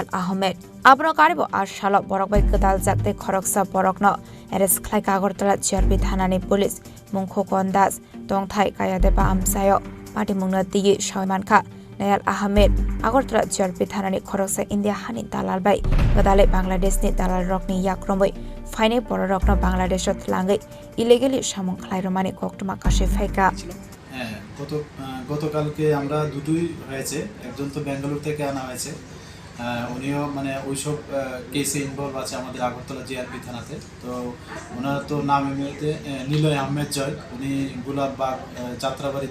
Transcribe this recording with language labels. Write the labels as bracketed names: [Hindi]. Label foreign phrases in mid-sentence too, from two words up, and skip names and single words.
[Kok Borok] Ahmed Abro karibo ashalo borokbai kedal jakte Khoroksa borokno arrest khlai Agartala GRP thanani police Mungkho Kondas Tongthai Kayadeba Amsayo Pati Mungna Tiyi Shaiman Kha Nayal Ahmed Agartala GRP thanani Khoroksa India hani dalal bai kedale Bangladesh ni dalal rokni yakrombai Faine borokno Bangladeshot langai illegally samong khlai romani koktuma kashe faika [Bangla] গতকালকে আমরা দুটোই হয়েছে একজন তো বেঙ্গালুরু থেকে আনা হয়েছে উনিও মানে ওইসব কেসে ইনভলভ আছে আমাদের আগরতলা জিআরপি থানাতে তো ওনার তো নাম এমনিতে নিলয় আহমেদ জয় উনি গোলাপবাগ যাত্রাবাড়ি